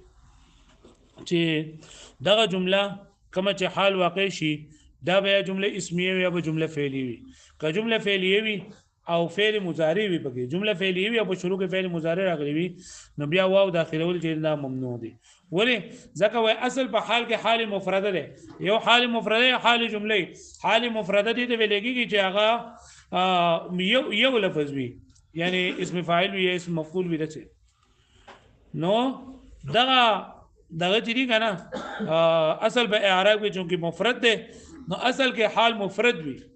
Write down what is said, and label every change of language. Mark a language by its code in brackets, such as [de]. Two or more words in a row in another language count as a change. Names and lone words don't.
[ps] چې دغه جمله کومه چې حال واقع شي دا به جمله اسمیه وي یا به جمله فعلیه وي که جمله فعلیه وي او فعل مضارع وي پکې جمله فعلیه وي او په شروع کې فعل مضارع راغلی وي نو بیا واو داخلول چې دا ممنوع دي ولی ځکه وای اصل په حال کې حال مفرده ده یو حال مفرده حال جمله حال مفرده دي ته ویل کېږي چې هغه یو لفظ وي یعنی اسم فاعل وي اسم مفعول وي دته نو دغه چې دی کنه اصل په اعراب کې چونکی مفرد ده نو اصل کې حال مفرد وي